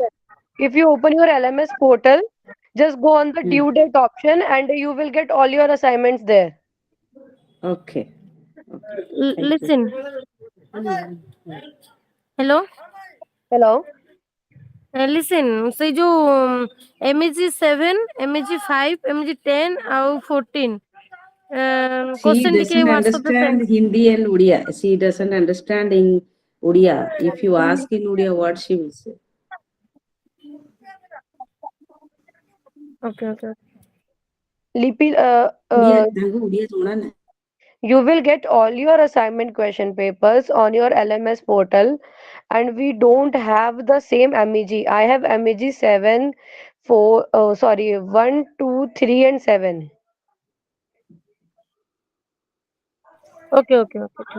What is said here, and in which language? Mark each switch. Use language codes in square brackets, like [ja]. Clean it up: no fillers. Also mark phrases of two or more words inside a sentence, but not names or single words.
[en] If you open your LMS portal, just go on the Hmm. due date option and you will get all your assignments there. Okay, okay. Thank you. Listen. Hello. Hello? Listen. [or] ସେଇ ଯୋଉ MEG-7 MEG-5 MEG-10 ଆଉ 14 [en] She [or] କ୍ୱେଶ୍ଚନ ଟିକେ [en] doesn't [or] WhatsApp ରେ [en] understand send. Hindi and Odia. She doesn't understand in Odia. If you ask in Odia, what she will say? Okay, okay. Lipi, Odia, [or] ତାଙ୍କୁ Odia ଜଣା ନାହିଁ. [en] you will get all your assignment question papers on your LMS portal, and we don't have the same MEG. I have MEG 7, 4, oh, sorry, 1, 2, 3, and 7. Okay, okay, okay, okay.